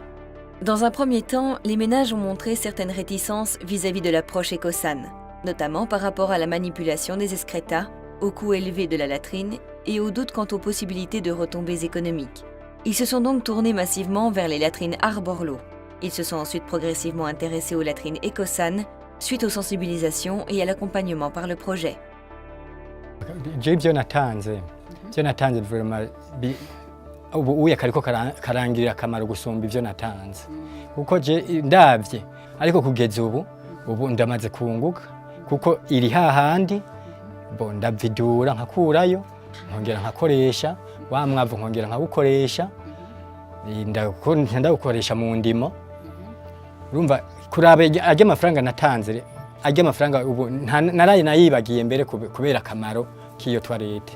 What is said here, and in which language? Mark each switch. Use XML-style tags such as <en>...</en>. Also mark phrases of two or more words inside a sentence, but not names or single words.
<fr>Dans un premier temps, les ménages ont montré certaines réticences vis-à-vis de l'approche Ecosan, notamment par rapport à la manipulation des excrétas, au coût élevé de la latrine et au doute quant aux possibilités de retombées économiques. Ils se sont donc tournés massivement vers les latrines Arborlo. Ils se sont ensuite progressivement intéressés aux latrines Ecosan, suite aux sensibilisations et à l'accompagnement par le projet.</fr> <rn>Ibyo natanze vraiment ubu kariko karangirira akamaro gusumba ibyo natanze kuko je ndavye ariko kugeza ubu ndamaze kunguka kuko iri hahandi ndavidura nkakurayo nkongera nkakoresha wa mwavu nkongera nkawukoresha ndawukoresha mu ndimo urumva kurabe ajya amafaranga natanze ajya amafaranga ubu naraye nayibagiye mbere kubera akamaro k'iyo toilette.</rn>